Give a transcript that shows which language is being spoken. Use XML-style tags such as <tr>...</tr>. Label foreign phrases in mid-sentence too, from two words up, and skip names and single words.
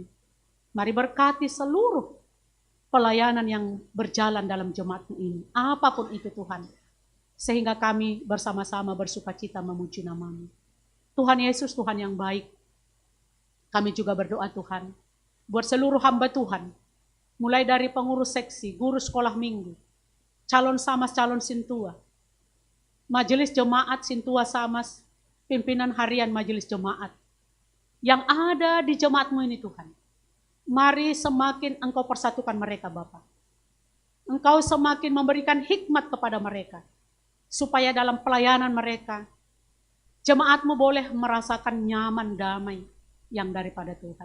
<id>Mari berkati seluruh pelayanan yang berjalan dalam jemaat-Mu ini. Apapun itu Tuhan. Sehingga kami bersama-sama bersuka cita memuji nama-Mu. Tuhan Yesus, Tuhan yang baik. Kami juga berdoa Tuhan. Buat seluruh hamba Tuhan. Mulai dari pengurus seksi, guru sekolah minggu, calon samas, calon sintua, majelis jemaat sintua samas, pimpinan harian majelis jemaat, yang ada di jemaat-Mu ini Tuhan. Mari semakin Engkau persatukan mereka Bapa. Engkau semakin memberikan hikmat kepada mereka. Supaya dalam pelayanan mereka, jemaat-Mu boleh merasakan nyaman damai yang daripada Tuhan.</id>